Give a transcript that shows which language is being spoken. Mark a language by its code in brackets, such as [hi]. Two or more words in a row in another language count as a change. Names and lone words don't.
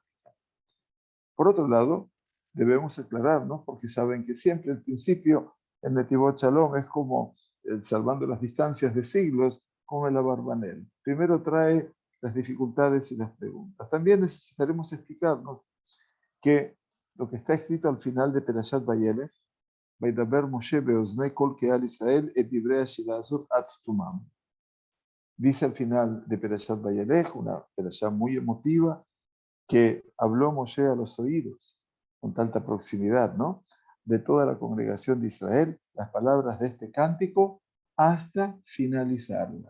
[es] Por otro lado, debemos aclararnos, porque saben que siempre el principio en Netivot Shalom es como, salvando las distancias de siglos, como el Abarbanel. Primero trae las dificultades y las preguntas. También necesitaremos explicarnos que lo que está escrito al final de Perashat Vayelech, [he] וידבר משה באזני כל קהל ישראל את דברי השירה הזאת עד תמם. [es] Dice al final de Perashat Vayelech, una perashá muy emotiva, que habló Moshe a los oídos, con tanta proximidad, ¿no?, de toda la congregación de Israel, las palabras de este cántico, hasta finalizarla.